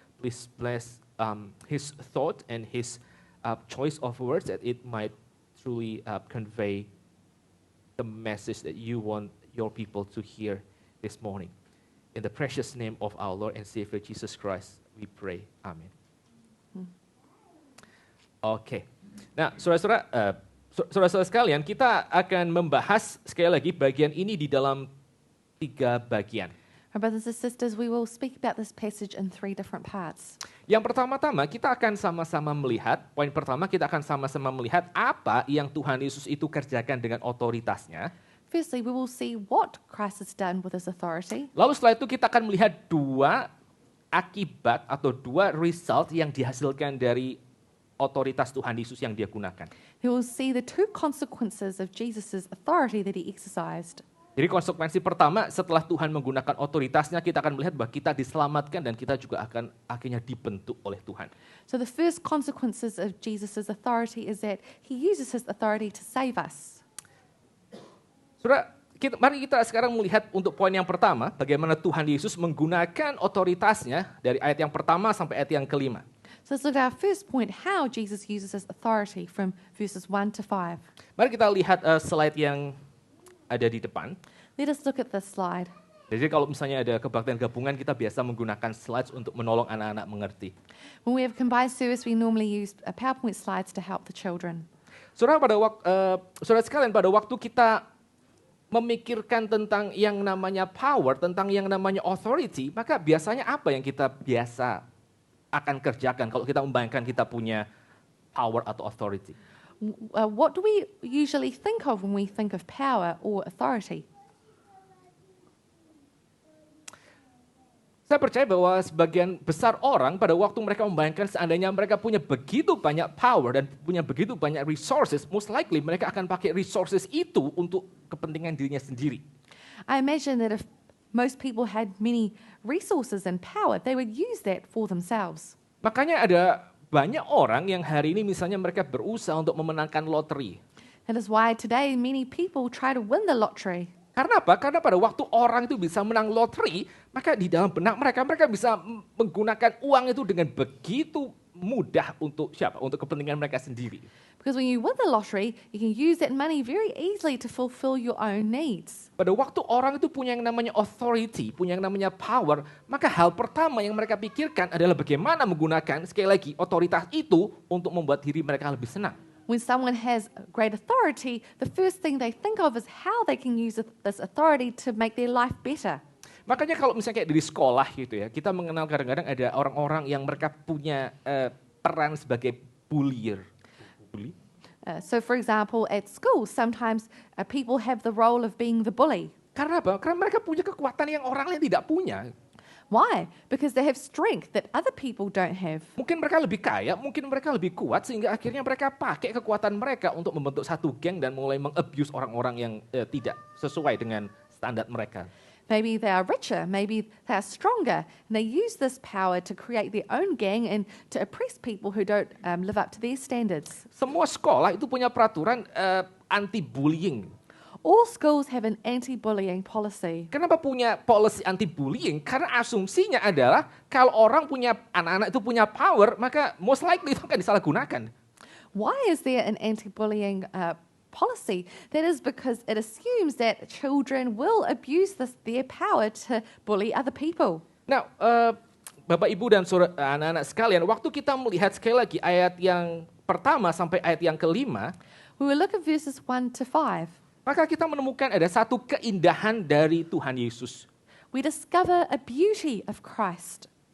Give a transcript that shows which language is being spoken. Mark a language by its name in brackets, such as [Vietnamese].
[English] Please bless his thought and his choice of words, that it might truly convey the message that you want your people to hear this morning. In the precious name of our Lord and Savior Jesus Christ, we pray. [Indonesian] Amin. Oke. Nah, saudara-saudara sekalian, kita akan membahas sekali lagi bagian ini di dalam 3 bagian. [English] Our brothers and sisters, we will speak about this passage in 3 different parts. [Indonesian] Yang pertama-tama kita akan sama-sama melihat, poin pertama kita akan sama-sama melihat apa yang Tuhan Yesus itu kerjakan dengan otoritasnya. [English] Firstly, we will see what Christ has done with his authority. [Indonesian] Lalu setelah itu kita akan melihat 2 akibat atau 2 result yang dihasilkan dari otoritas Tuhan Yesus yang dia gunakan. [English] He will see the two consequences of Jesus' authority that he exercised. [Indonesian] Jadi konsekuensi pertama setelah Tuhan menggunakan otoritasnya, kita akan melihat bahwa kita diselamatkan dan kita juga akan akhirnya dibentuk oleh Tuhan. [English] So the first consequences of Jesus' authority is that he uses his authority to save us. [Indonesian] Saudara, mari kita sekarang melihat untuk poin yang pertama, bagaimana Tuhan Yesus menggunakan otoritasnya dari ayat yang pertama sampai ayat yang kelima. [English] So let's look at our first point, how Jesus uses his authority from verses 1 to 5. [Indonesian] Mari kita lihat slide yang ada di depan. [English] Let us look at this slide. [Indonesian] Jadi kalau misalnya ada kebaktian gabungan, kita biasa menggunakan slides untuk menolong anak-anak mengerti. [English] When we have combined service, we normally use PowerPoint slides to help the children. [Indonesian] Saudara sekalian, pada waktu kita memikirkan tentang yang namanya power, tentang yang namanya authority, maka biasanya apa yang kita biasa akan kerjakan kalau kita membayangkan kita punya power atau authority? [English] What do we usually think of when we think of power or authority? [Indonesian] Saya percaya bahwa sebagian besar orang pada waktu mereka membayangkan seandainya mereka punya begitu banyak power dan punya begitu banyak resources, [English] most likely [Indonesian] mereka akan pakai resources itu untuk kepentingan dirinya sendiri. [English] I imagine that if most people had many resources and power, they would use that for themselves. [Indonesian] Makanya ada banyak orang yang hari ini misalnya mereka berusaha untuk memenangkan lotre. That is why today many people try to win the lottery. Karena apa? Karena pada waktu orang itu bisa menang lotre, maka di dalam benak mereka bisa menggunakan uang itu dengan begitu mudah untuk siapa? Untuk kepentingan mereka sendiri. [English] Because when you win the lottery, you can use that money very easily to fulfill your own needs. [Indonesian] Pada waktu orang itu punya yang namanya authority, punya yang namanya power, maka hal pertama yang mereka pikirkan adalah bagaimana menggunakan, sekali lagi, otoritas itu untuk membuat diri mereka lebih senang. [English] When someone has great authority, the first thing they think of is how they can use this authority to make their life better. [Indonesian] Makanya kalau misalnya kayak dari sekolah gitu ya, kita mengenal kadang-kadang ada orang-orang yang mereka punya peran sebagai bullier. [English] Bully? So for example, at school, sometimes people have the role of being the bully. [Indonesian] Karena apa? Karena mereka punya kekuatan yang orang lain tidak punya. [English] Why? Because they have strength that other people don't have. [Indonesian] Mungkin mereka lebih kaya, mungkin mereka lebih kuat, sehingga akhirnya mereka pakai kekuatan mereka untuk membentuk satu geng dan mulai meng-abuse orang-orang yang tidak sesuai dengan standar mereka. [English] Maybe they are richer, maybe they are stronger, and they use this power to create their own gang and to oppress people who don't live up to their standards. [Indonesian] Semua sekolah itu punya peraturan anti-bullying. [English] All schools have an anti-bullying policy. [Indonesian] Kenapa punya policy anti-bullying? Karena asumsinya adalah kalau orang punya, anak-anak itu punya power, maka [English] most likely [Indonesian] itu akan disalahgunakan. [English] Why is there an anti-bullying policy? That is because it assumes that children will abuse their power to bully other people. [Indonesian] Nah, Bapak Ibu dan anak-anak sekalian, waktu kita melihat sekali lagi ayat yang pertama sampai ayat yang kelima, [English] We will look at verses 1 to 5. [Indonesian] maka kita menemukan ada satu keindahan dari Tuhan Yesus. [English] We discover a beauty of Christ.